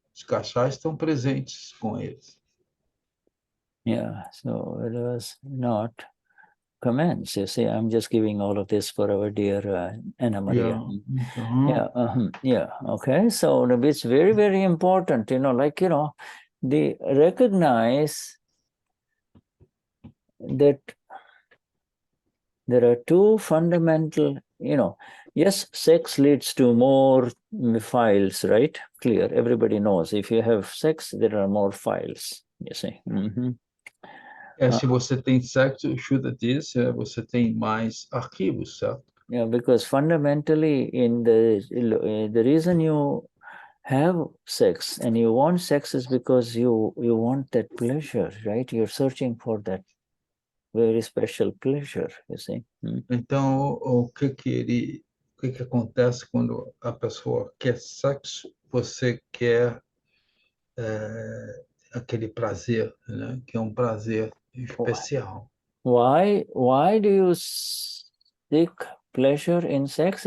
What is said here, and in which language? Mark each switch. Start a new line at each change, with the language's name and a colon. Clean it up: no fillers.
Portuguese: Os cachais estão presentes com eles.
English: Yeah, so it was not comments. You see, I'm just giving all of this for our dear Anna Maria. Okay, so it's very, very important, they recognize that there are two fundamental yes, sex leads to more files, right? Clear. Everybody knows. If you have sex, there are more files, you see.
Portuguese: Se você tem sexo, Shuddha diz, você tem mais arquivos, certo?
English: Yeah, because fundamentally, the reason you have sex and you want sex is because you want that pleasure, right? You're searching for that very special pleasure, you see.
Portuguese: Então, o que acontece quando a pessoa quer sexo? Você quer aquele prazer, né? Que é um prazer especial.
English: Why do you seek pleasure in sex?